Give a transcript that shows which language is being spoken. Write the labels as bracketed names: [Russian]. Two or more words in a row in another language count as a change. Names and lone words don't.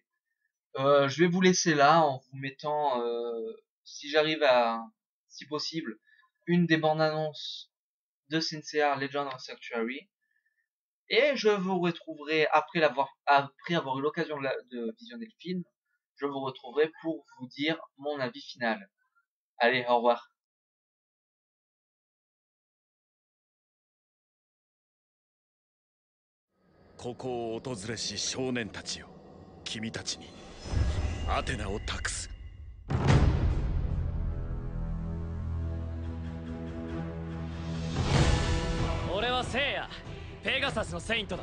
[French] Je vais vous laisser là en vous mettant, si j'arrive si possible, une des bandes annonces de Senseiya Legend of Sanctuary. Et je vous retrouverai après avoir eu l'occasion de visionner le film, je vous retrouverai pour vous dire mon avis final. Allez, au revoir. [Japanese] ここを訪れし少年たちよ、君たちにアテナを託す。俺は聖夜、ペガサスのセイントだ。